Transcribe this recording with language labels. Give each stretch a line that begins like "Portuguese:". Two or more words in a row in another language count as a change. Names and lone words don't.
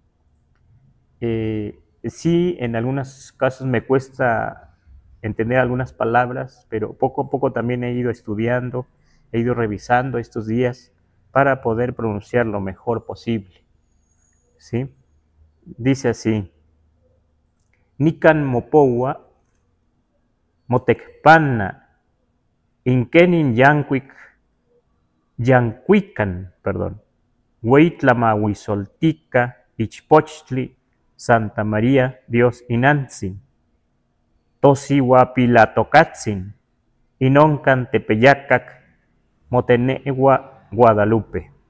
Spanish: Sí, en algunos casos me cuesta entender algunas palabras, pero poco a poco también he ido estudiando, he ido revisando estos días para poder pronunciar lo mejor posible. ¿Sí? Dice así:
Nahuatl languages: Nican Mopohua, Motecpana, Inkenin Yanquic, Yancuican, perdón, Huitlamahuizoltica, Ichpochtli, Santa María, Dios Inantzin, Tosihuapilatocatzin, Inoncan Tepeyacac, Motenegua, Guadalupe.